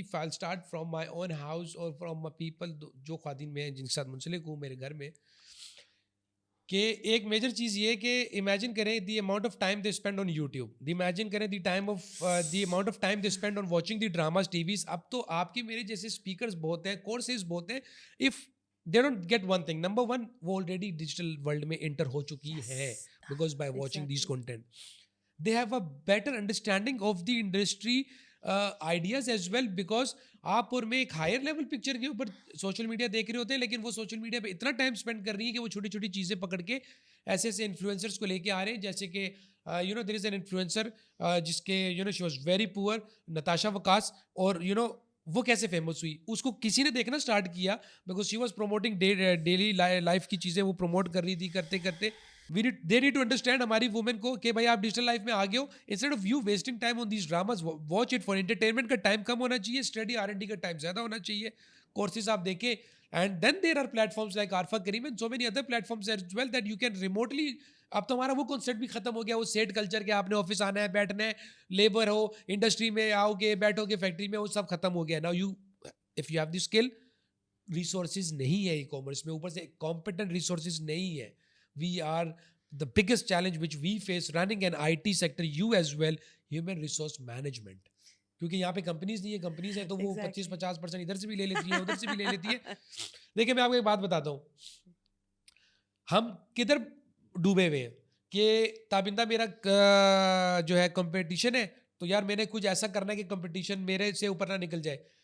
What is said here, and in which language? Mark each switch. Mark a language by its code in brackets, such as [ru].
[en] If I'll start from my own house or from my people, [ur] جو خواتین میں جن کے ساتھ منسلک ہوں میرے گھر میں, کہ ایک میجر چیز یہ کہ امیجن کریں [en] the amount of time they spend on YouTube, [ur] imagine کریں [en] the amount of time they spend on watching the dramas, [ur] T Vs. اب تو آپ کی میرے جیسے اسپیکرز بہت ہیں, کورسز بہت ہیں. If [en] they don't get one thing. [ur] Number one, وہ already digital world میں enter ہو چکی ہے [en] because by watching these content. They have a better understanding of the industry ideas as well, because [ur] آپ اور میں ایک ہائر لیول پکچر کے اوپر سوشل میڈیا دیکھ رہے ہوتے ہیں, لیکن وہ سوشل میڈیا پہ اتنا ٹائم اسپینڈ کر رہی ہیں کہ وہ چھوٹی چھوٹی چیزیں پکڑ کے ایسے ایسے انفلوئنسرس کو لے کے آ رہے ہیں. جیسے کہ [en] there is an influencer [ur] جس کے she was very poor, Natasha وکاس, اور وہ کیسے فیمس ہوئی, اس کو کسی نے دیکھنا اسٹارٹ کیا [en] because she was promoting daily life [ur] کی چیزیں وہ پروموٹ کر رہی تھی. کرتے کرتے [en] they need to understand [ur] ہماری وومن کو کہ بھائی آپ ڈیجیٹل لائف میں آگے ہو, [en] instead of you wasting time on these dramas, watch it for entertainment [ur] کا ٹائم کم ہونا چاہیے, اسٹڈی R&D کا ٹائم زیادہ ہونا چاہیے, کورسز آپ دیکھیں. [en] And then there are platforms like Arfa Karim and so many other platforms as well that you can remotely. [ur] اب تو ہمارا وہ کانسیپٹ بھی ختم ہو گیا, وہ سیٹ کلچر کے آپ نے آفس آنا ہے, بیٹھنا ہے, لیبر ہو, انڈسٹری میں آؤ گے, بیٹھو گے فیکٹری میں, وہ سب ختم ہو گیا. [en] now you if you have the skill, [ur] resources نہیں ہے ای کامرس میں, اوپر سے کمپیٹنٹ ریسورسز نہیں ہے. [en] We are the biggest challenge which we face running an IT sector, you as well, human resource management. [ur] کیونکہ یہاں پہ کمپنیز نہیں ہے, کمپنیز ہیں تو وہ 25-50% ادھر سے بھی لے لیتی ہیں, ادھر سے بھی لے لیتی ہے. دیکھیں میں آپ کو ایک بات بتاتا ہوں, ہم کدھر ڈوبے ہوئے ہیں کہ تابندہ میرا جو ہے کمپٹیشن ہے, تو یار میں نے کچھ ایسا کرنا ہے کہ کمپٹیشن میرے سے اوپر نہ نکل جائے.